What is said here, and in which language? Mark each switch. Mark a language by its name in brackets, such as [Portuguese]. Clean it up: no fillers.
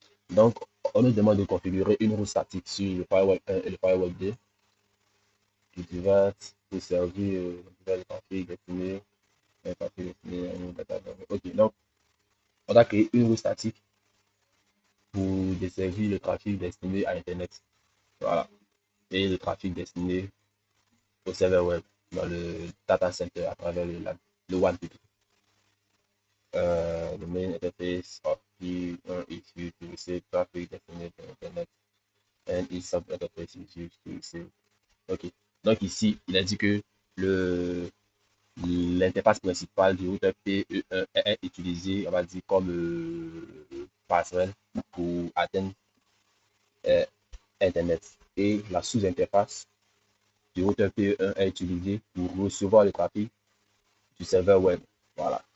[French] Donc, on nous demande de configurer une roue statique sur le firewall 1 et le firewall 2 qui devrait desservir le trafic destiné, à une data. Ok, donc on a créé une roue statique pour desservir le trafic destiné à Internet. Voilà. Et le trafic destiné au serveur web dans le data center à travers le WAN. [English] The main interface of P1 is used to receive traffic destined to Internet and its sub-interface is used to receive. Ok. [French] Donc ici, il a dit que le l'interface principale du routeur PE1 est utilisée, on va dire, comme passerelle pour atteindre euh, Internet. Et la sous-interface du routeur PE1 est utilisée pour recevoir le trafic du serveur web. Voilà.